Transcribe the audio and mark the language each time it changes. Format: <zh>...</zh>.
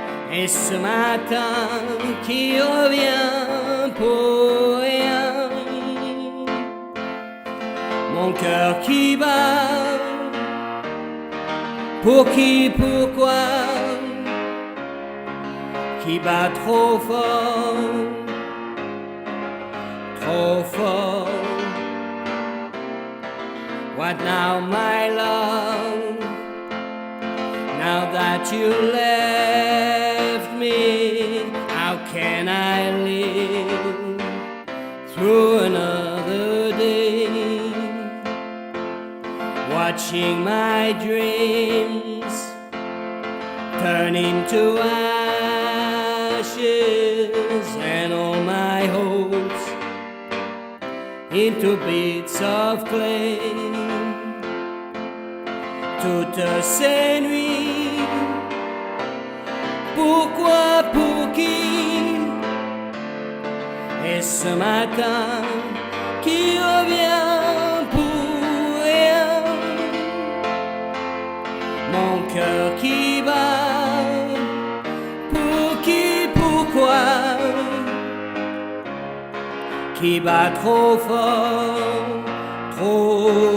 <fr>Et ce matin qui revient pour rien, mon cœur qui bat, pour qui, pourquoi, qui bat trop fort, trop fort.</fr> <en>What now, my love, now that you left me, how can I live through another day, watching my dreams turn into ashes and all my hopes into bits of clay?</en> <fr>Toutes ces nuits, pourquoi, pour qui? Et ce matin qui revient pour rien, mon cœur qui bat, pour qui, pourquoi, qui bat trop fort, trop fort.</fr>